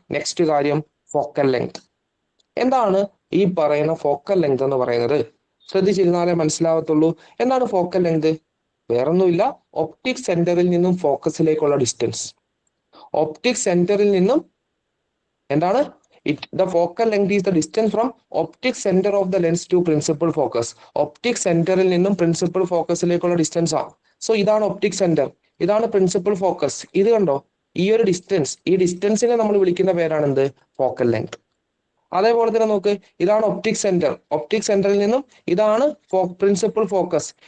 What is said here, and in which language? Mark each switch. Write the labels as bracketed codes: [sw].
[ml] Next കാര്യം, focal length. എന്താണ് ഈ പറയുന്ന ഫോക്കൽ ലെങ്ത് എന്ന് പറയുന്നത്? ശ്രദ്ധിച്ചിരുന്നാലേ മനസ്സിലാവത്തുള്ളൂ. എന്താണ് ഫോക്കൽ ലെങ്ത്? വേറൊന്നുമില്ല, ഒപ്റ്റിക് സെന്ററിൽ നിന്നും ഫോക്കസിലേക്കുള്ള ഡിസ്റ്റൻസ്. ഒപ്റ്റിക് സെന്ററിൽ നിന്നും എന്താണ്? [en] The focal length is the distance from optic center of the lens to principal focus. [ml] Optic സെന്ററിൽ നിന്നും പ്രിൻസിപ്പൽ ഫോക്കസിലേക്കുള്ള ഡിസ്റ്റൻസ് ആണ്. സോ ഇതാണ് ഒപ്റ്റിക് സെന്റർ, ഇതാണ് പ്രിൻസിപ്പൽ ഫോക്കസ്. ഇത് കണ്ടോ, ഈ ഒരു ഡിസ്റ്റൻസ്, ഈ ഡിസ്റ്റൻസിനെ നമ്മൾ വിളിക്കുന്ന പേരാണ് എന്ത്? Focal length. അതേപോലെ തന്നെ നോക്ക്, ഇതാണ് ഒപ്റ്റിക് സെന്റർ. ഒപ്റ്റിക് സെന്ററിൽ നിന്നും ഇതാണ് പ്രിൻസിപ്പൽ ഫോക്കസ്.